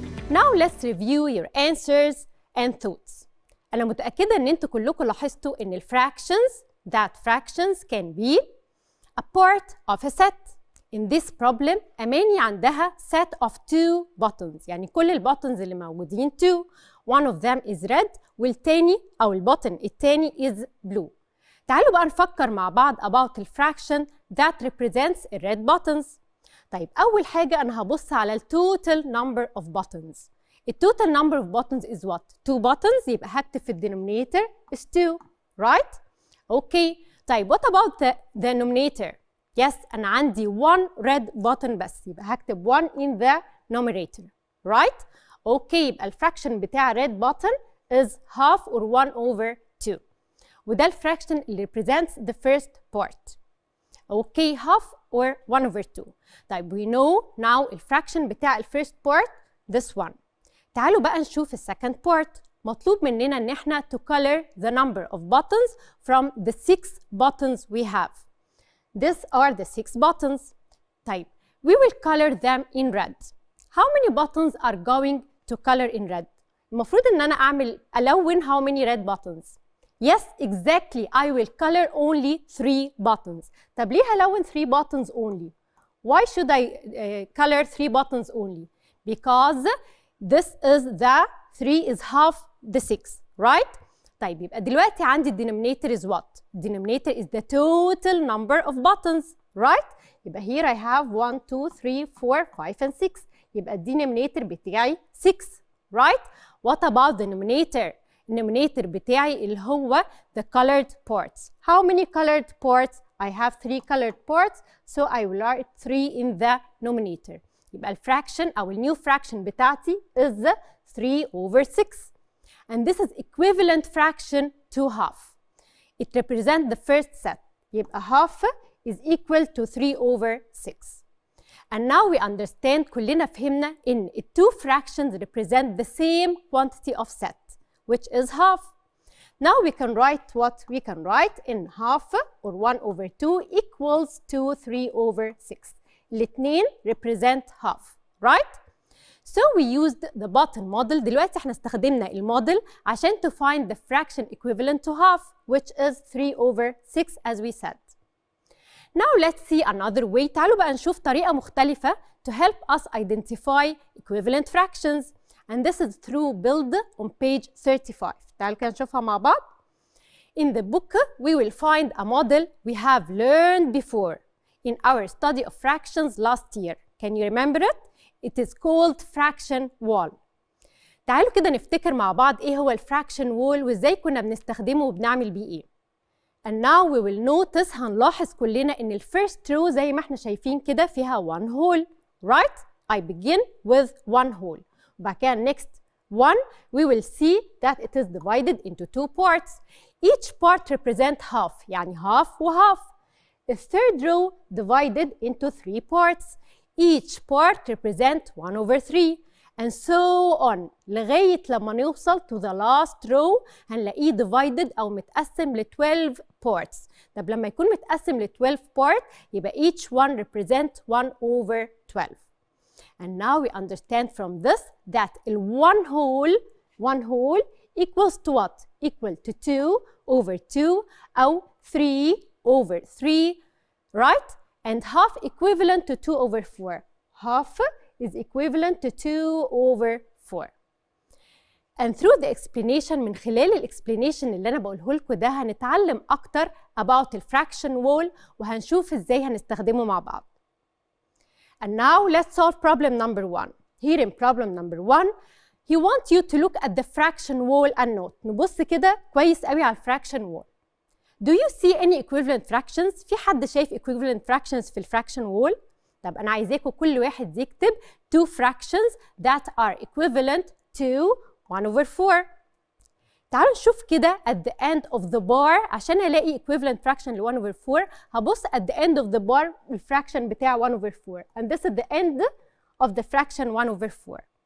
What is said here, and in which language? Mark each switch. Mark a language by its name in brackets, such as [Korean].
[English] Now let's review your answers and thoughts. [Arabic] أنا متأكدة إن أنتوا كلكم لاحظتوا إن [English] fractions can be a part of a set. In this problem [Arabic] أماني عندها [English] set of 2 buttons، [Arabic] يعني كل البوتنز اللي موجودين 2. [English] One of them is red [Arabic] والتاني أو البوتن التاني [English] is blue. [Arabic] تعالوا بقى نفكر مع بعض [English] about [Arabic] الفراكشن [English] that represents the red buttons. [Arabic] طيب أول حاجة أنا هبص على ال [English] total number of buttons. ال total number of buttons is what؟ 2 buttons [Arabic] يبقى هكتب في [English] denominator is 2 right؟ Okay. طيب what about the denominator؟ Yes [Arabic] أنا عندي [English] 1 red button [Arabic] بس يبقى هكتب [English] 1 in the numerator right؟ Okay [Arabic] يبقى الفراكشن بتاع [English] red button is half or 1/2 [Arabic] وده الفراكشن اللي [English] represents the first part. Okay half or 1/2. طيب we know now [Arabic] الفراكشن بتاع الفيرست [English] part this one. [Arabic] تعالوا بقى نشوف السكند part. مطلوب مننا ان احنا [English] to color the number of buttons from the 6 buttons we have. These are the 6 buttons. طيب we will color them in red. How many buttons are going to color in red؟ [Arabic] المفروض ان انا اعمل ألون [English] how many red buttons؟ Yes, exactly. I will color only 3 buttons. [Arabic] طب ليه هلون [English] 3 buttons only? Why should I color 3 buttons only? Because this is the 3 is half the 6, right? [Arabic] طيب يبقى دلوقتي عندي [English] denominator is what? Denominator is the total number of buttons, right? يبقى here I have 1, 2, 3, 4, 5 and 6. يبقى denominator بتاعي 6, right? What about the numerator? [Arabic] النومينيتور بتاعي اللي هو [English] the colored parts. How many colored parts? I have 3 colored parts, so I will write 3 in the numerator. [Arabic] يبقى الفراكشن أو النيو فراكشن بتاعتي [English] is 3/6. And this is equivalent fraction to half. It represents the first set. يبقى half is equal to 3/6. And now we understand [Arabic] كلنا فهمنا إن [English] the two fractions represent the same quantity of set, which is half. Now we can write what? We can write in half or 1 over 2 equals to 3 over 6. الاتنين represent half, right? So we used the button model. [Arabic] دلوقتي احنا استخدمنا الموديل عشان [English] to find the fraction equivalent to half, which is 3 over 6 as we said. Now let's see another way. [Arabic] تعالوا بقى نشوف طريقة مختلفة [English] to help us identify equivalent fractions. And this is through build on page 35. [Arabic] تعالوا كده نشوفها مع بعض. [English] In the book, we will find a model we have learned before in our study of fractions last year. Can you remember it? It is called fraction wall. [Arabic] تعالوا كده نفتكر مع بعض ايه هو الفراكشن وول وازاي كنا بنستخدمه وبنعمل بيه ايه. [English] And now we will notice [Arabic] هنلاحظ كلنا ان الفيرست row زي ما احنا شايفين كده فيها [English] one hole, right? I begin with one hole. [Arabic] وبعد كده [English] next one we will see that it is divided into two parts. Each part represent half, يعني half و half. The third row divided into three parts. Each part represent 1 over 3 and so on [Arabic] لغاية لما نوصل [English] to the last row هنلاقيه divided [Arabic] أو متقسم ل [English] 12 parts. [Arabic] طب لما يكون متقسم ل 12 part يبقى [English] each one represent 1 over 12. And now we understand from this that one whole equals to what? Equal to 2 over 2 أو 3 over 3, right? And half equivalent to 2 over 4. Half is equivalent to 2 over 4. And through the explanation, [Arabic] من خلال الاكسبلانيشن اللي أنا بقوله لكم ده هنتعلم أكتر [English] about the fraction wall [Arabic] وهنشوف إزاي هنستخدمه مع بعض. [English] And now let's solve problem number 1. Here in problem number 1, he wants you to look at the fraction wall and note. [Arabic] نبص كده كويس قوي على fraction wall. [English] Do you see any equivalent fractions؟ [Arabic] في حد شايف equivalent fractions في الفراكشن وول؟ طب أنا عايزاكم كل واحد يكتب [English] two fractions that are equivalent to 1 over 4. [Arabic] تعالوا نشوف كده [English] at the end of the bar [Arabic] عشان ألاقي [English] equivalent fraction ل 1 over 4 هبص at the end of the bar [Arabic] الفراكشن بتاع [English] 1 over 4 and this is the end of the fraction 1 over 4.